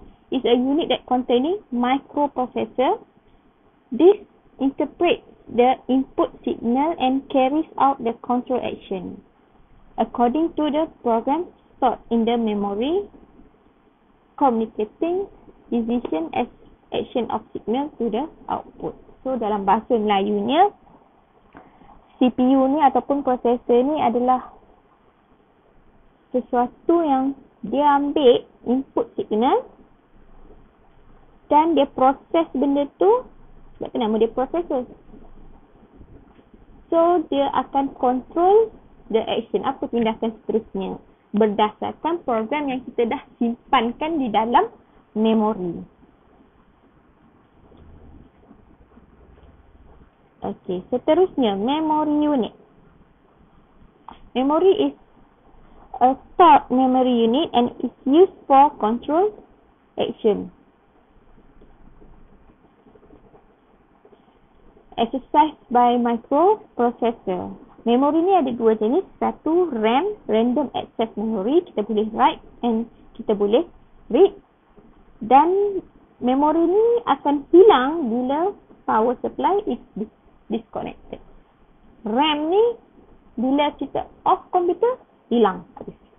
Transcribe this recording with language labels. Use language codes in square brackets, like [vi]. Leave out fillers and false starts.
[en] It's a unit that containing microprocessor. This interprets the input signal and carries out the control action according to the program stored in the memory, communicating decision as action of signal to the output. [ms] So dalam bahasa Melayunya, CPU ni ataupun processor ni adalah sesuatu yang dia ambil input signal dan dia proses benda tu. Sebab tu nama dia processor. So, dia akan [en] control the action. [ms] Apa tindakan seterusnya? Berdasarkan program yang kita dah simpankan di dalam memori. Okey, seterusnya memory unit. [en] Memory is a stored memory unit and is used for control action. Exercised by microprocessor. [ms] Memori ni ada dua jenis. Satu, RAM, random access memory. Kita boleh write and kita boleh read. Dan memori ni akan hilang bila [en] power supply is disconnected. [ms] RAM ni bila kita off komputer, hilang habis.